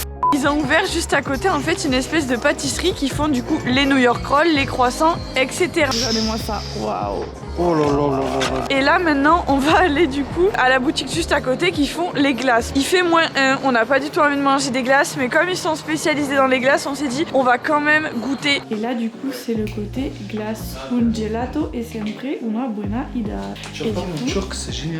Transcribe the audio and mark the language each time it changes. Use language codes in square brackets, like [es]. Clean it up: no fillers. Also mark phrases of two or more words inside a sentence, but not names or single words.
[fr] Ils ont ouvert juste à côté en fait une espèce de pâtisserie qui font du coup les New York Rolls, les croissants, etc. Regardez-moi ça, waouh. Oh là là là là là. Et là maintenant on va aller du coup à la boutique juste à côté qui font les glaces. Il fait -1, on n'a pas du tout envie de manger des glaces, mais comme ils sont spécialisés dans les glaces, on s'est dit on va quand même goûter. Et là du coup c'est le côté glace, [it] un gelato e sempre una buona idea. [fr] Tu vois pas mon turc, c'est génial.